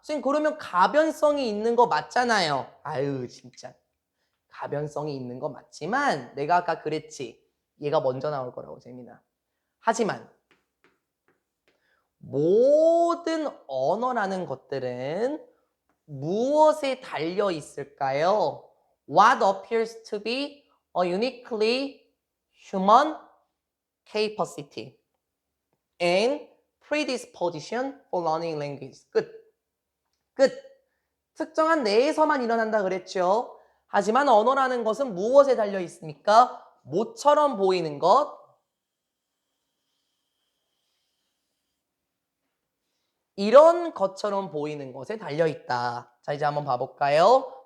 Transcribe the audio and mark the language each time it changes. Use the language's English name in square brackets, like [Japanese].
[Korean] 선생님 그러면 가변성이 있는 거 맞잖아요. 아유 진짜 가변성이 있는 거 맞지만 내가 아까 그랬지. 얘가 먼저 나올 거라고 재민아. 하지만 모든 언어라는 것들은 무엇에 달려 있을까요? [English] What appears to be a uniquely human capacity and predisposition for learning language. [Korean] 끝. 끝. 특정한 내에서만 일어난다 그랬죠. 하지만 언어라는 것은 무엇에 달려 있습니까? 모처럼 보이는 것. 이런 것처럼 보이는 것에 달려있다. 자, 이제 한번 봐볼까요?